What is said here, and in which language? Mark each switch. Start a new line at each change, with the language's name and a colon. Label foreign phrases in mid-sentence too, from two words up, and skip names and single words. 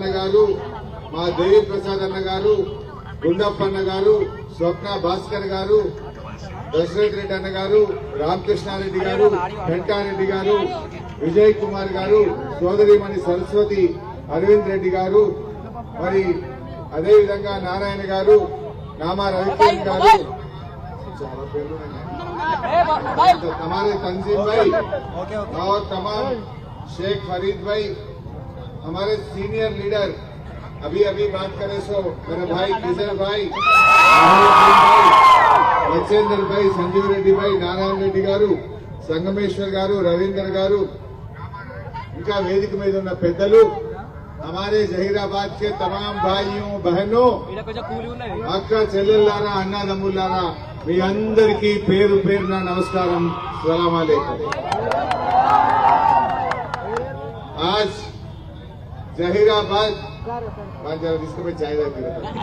Telugu: గారు, మా దేవి ప్రసాద్ అన్న గారు, గుండప్పన్న గారు, స్వప్న భాస్కర్ గారు, దశరథ్ రెడ్డి అన్న గారు, రామకృష్ణారెడ్డి గారు, వెంకారెడ్డి గారు, విజయ్ కుమార్ గారు, సోదరిమణి సరస్వతి అరవింద్ రెడ్డి గారు, మరి అదేవిధంగా నారాయణ గారు, నామా రవికిరణ్ గారు, చాలా పేర్లు
Hindi: हमारे तंजीम भाई और तमाम शेख फरीद भाई, हमारे
English: senior leader
Hindi: अभी अभी बात करें सो मेरे भाई किशोर भाई, बचेंद्र भाई, संजीव रेड्डी भाई, नारायण रेड्डी गारू, संगमेश्वर गारू, रवींद्र गारू,
Telugu: ఇంకా వేదిక మీద ఉన్న పెద్దలు,
Hindi: हमारे जहीराबाद के तमाम भाइयों बहनों,
Telugu: అక్క చెల్లెల్లారా, అన్నదమ్ములారా, మీ అందరికీ పేరు పేరున నమస్కారం.
Arabic: سلام عليكم.
Telugu: आज జహీరాబాద్ తీసుకుపోయి ఛాయ్ తాగుతారు.